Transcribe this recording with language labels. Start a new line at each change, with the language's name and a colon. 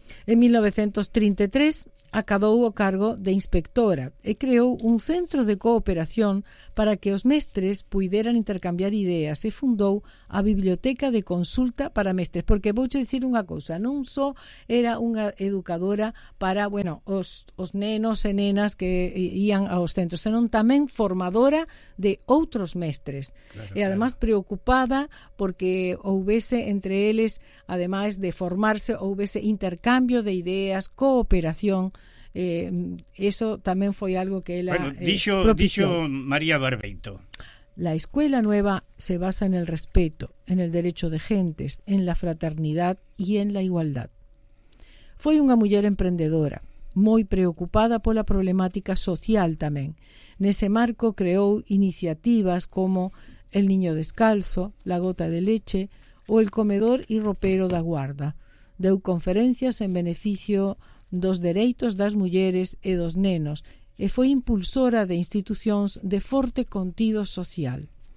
Galician: En 1933 acadou o cargo de inspectora e creou un centro de cooperación para que os mestres puideran intercambiar ideas e fundou a Biblioteca de Consulta para Mestres, porque vouche dicir unha cousa, non só era unha educadora para, os nenos e nenas que ían aos centros, senón tamén formadora de outros mestres. E además preocupada porque houbese entre eles, ademais de formarse, houbese intercambio de ideas, cooperación. Eso tamén foi algo que ela dixo María Barbeito.
Spanish: La escuela nueva se basa en el respeto, en el derecho de gentes, en la fraternidad y en la igualdad.
Galician: Foi unha muller emprendedora, moi preocupada pola problemática social tamén. Nese marco creou iniciativas como El niño descalzo, La gota de leche ou El comedor e ropero da Guarda. Deu conferencias en beneficio dos dereitos das mulleres e dos nenos e foi impulsora de institucións de forte contido social.